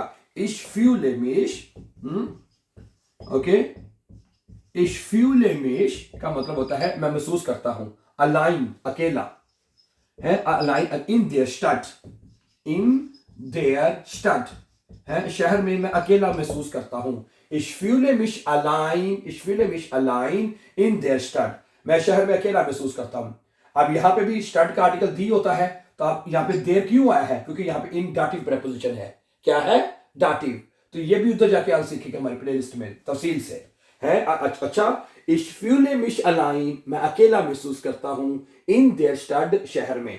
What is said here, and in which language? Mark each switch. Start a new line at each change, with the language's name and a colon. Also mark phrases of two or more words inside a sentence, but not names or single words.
German: ich fühle mich,
Hindi: ओके,
German: ich fühle mich
Hindi: का मतलब होता है मैं महसूस करता हूं। अलाइन अकेला है,
German: allein in der Stadt, in der Stadt
Hindi: है, शहर में मैं अकेला महसूस करता हूं।
German: Ich fühle mich allein, ich fühle mich allein in der Stadt,
Hindi: मैं शहर में अकेला महसूस करता हूं। अब यहां पे भी स्टड का आर्टिकल दी होता है तो आप यहाँ पे देर क्यों आया है, क्योंकि यहाँ पे इन डाटिव प्रेपोजिशन है। क्या है? डाटिव। तो ये भी उधर जाके आप सीखेंगे हमारी प्लेलिस्ट में तफसील से है। अच्छा,
German: ich fühle mich allein,
Hindi: मैं अकेला महसूस करता हूं
German: in der Stadt,
Hindi: शहर में।